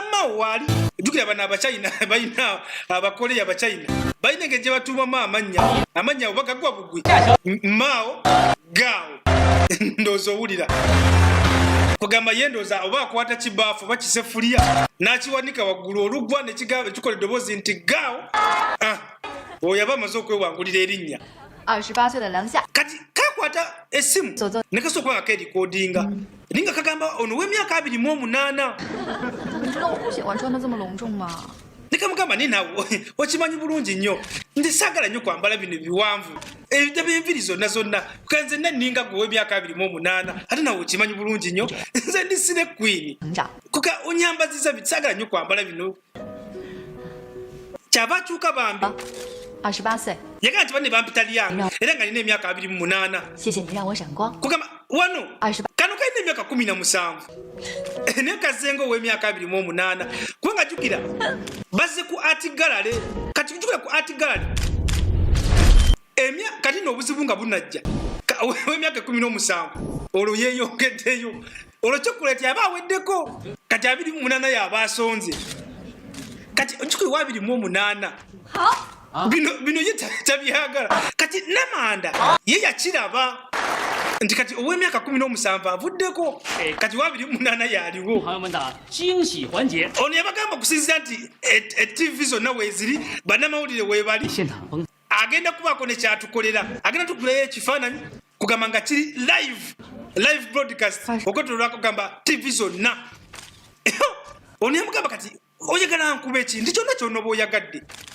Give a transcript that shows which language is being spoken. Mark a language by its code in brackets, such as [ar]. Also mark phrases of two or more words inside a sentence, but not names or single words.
[lg] Mao waali jjukira bano abachina balina abakoleya abachina balina engeri gye batuumamu amannya oba gagwa bugwi Mao Gao ndowooza owulira kugamba ye ndowooza oba akwata kibaafu oba kisefuliya n'akiwanika waggulu oluggwa nekigamba kikola eddoboozi nti Gao oyo aba amaze okwewangulira erinnya [zh] 28 岁的梁夏， [lg] kati kakwata essimu ne kasobola okuba nga keerikodinga naye nga kagamba ono w'emyaka 28 [zh] 你知道我不喜欢穿的这么隆重吗？ [lg] ne kamugamba naye nawe okimanyi bulungi nnyo nti saagala nnyo kwambala bino ebiwanvu ebyenviri zonna zonna kanze nenninga gwe w'emyaka 28 ate nawe okimanyi bulungi nnyo nze ndi [en] sire queen [lg] kuka onyambaziza saagala nnyo kwambala bino kyava akyuka bambi [zh] 28岁， [lg] yagamba nti banne bampita lyanga era nga nina emyaka 28 [zh] 谢谢你让我闪光。 [lg] kugamba wano 28 kano kalina emyaka 17 naye kazenga ow'emyaka 28 kubanga jjukira bazze ku [en] art gallery [lg] kati jjukira ku [en] art gallery [lg] kati n'obuzibu nga bunajja ow'emyaka 17 olwo yeeyongeddeyo olwo chocolate yaba aweddeko kati 28 yaba asonze kati jjukira wa 28 bino ye tabyagala kati namanda ye yakiraba nti kati ow'emyaka 17 avuddeko kati wa 28 yaliwo [zh] 朋友们的惊喜环节， [lg] ono yabagamba okusinzira nti TV zonna weeziri bannamawulire weebali [zh] 现场崩 [lg] agenda kubaako ne kyatukolera agenda tukulayo ekifaananyi kugamba nga kiri [en] live broadcast [lg] okwetololwa kugamba TV zonna ono yamugamba kati oyagala nkuba eki ndi kyonna kyonna oba